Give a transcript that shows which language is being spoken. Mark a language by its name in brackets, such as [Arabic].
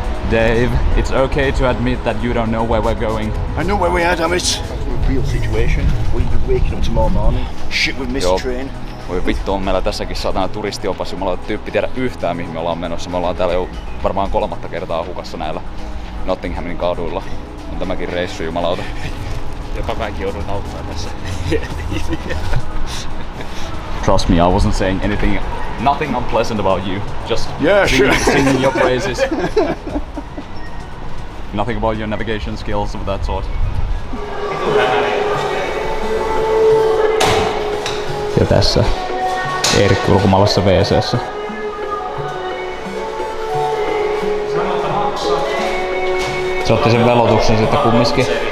[English] Dave, it's okay to admit that you don't know where we're going. I know where we are, damn it. That's a real situation. We'll be waking up tomorrow morning. Shit, we missed the train. [Finnish] Voi vittu, on meillä tässäkin saatana turistiopas jumalauta tyyppi tiedä yhtään mihin me ollaan menossa. Me ollaan täällä jo varmaan 3. kertaa hukassa näillä Nottinghamin kaduilla. On tämäkin reissu jumalauta. Jopa kaikki joudun auttamaan tässä. [English] Trust me, I wasn't saying anything, nothing unpleasant about you. Just singing your praises. Nothing about your navigation skills of that sort. [Finnish] Ja tässä Eerikki ulkomaalaisessa WC:ssä. Se otti sen velotuksen sitten kumminkin.